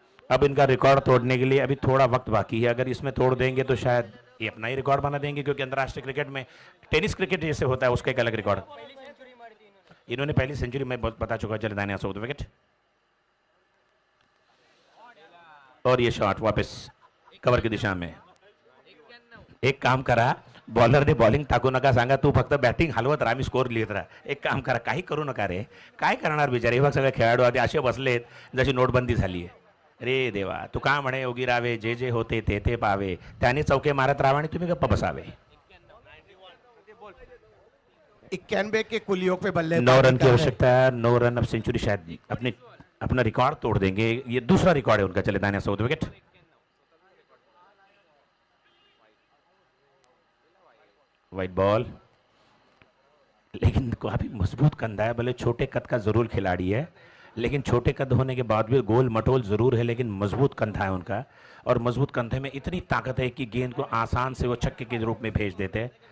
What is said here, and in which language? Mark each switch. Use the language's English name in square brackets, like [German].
[Hindi] अब इनका रिकॉर्ड तोड़ने के लिए अभी थोड़ा वक्त बाकी है, अगर इसमें तोड़ देंगे तो शायद ये अपना ही रिकॉर्ड बना देंगे, क्योंकि अंतर्राष्ट्रीय क्रिकेट में टेनिस क्रिकेट जैसे होता है उसका एक अलग रिकॉर्ड। इन्होंने पहली सेंचुरी में बता चुका है। चले दाएं से विकेट और ये शॉट वापस कवर की दिशा में। [Marathi] एक काम करा, बॉलरने बॉलिंग टाकू नका, सांगा तू फक्त बॅटिंग हलवत राहा, मी स्कोर लिहित राहा, एक काम करा, काही करू नका रे, काय करणार बिचारे, हे बघ सगळे खेळाडू आधी असे बसलेत जशी नोटबंदी झाली आहे। रे देवा, तू का म्हणे योगी रावे, जे जे होते ते ते पावे, त्याने चौके मारत राहा आणि तुम्ही गप्प बसावे। [Hindi] 91 के कुलियों पे बल्ले 9 रन की आवश्यकता है, 9 रन अब सेंचुरी शायद अपना रिकॉर्ड तोड़ देंगे, ये दूसरा रिकॉर्ड है उनका। चले दाएं से विकेट वाइट बॉल, लेकिन काफी मजबूत कंधा है, भले छोटे कद का जरूर खिलाड़ी है लेकिन छोटे कद होने के बाद भी गोल मटोल जरूर है, लेकिन मजबूत कंधा है उनका, और मजबूत कंधे में इतनी ताकत है कि गेंद को आसान से वो छक्के के रूप में भेज देते हैं।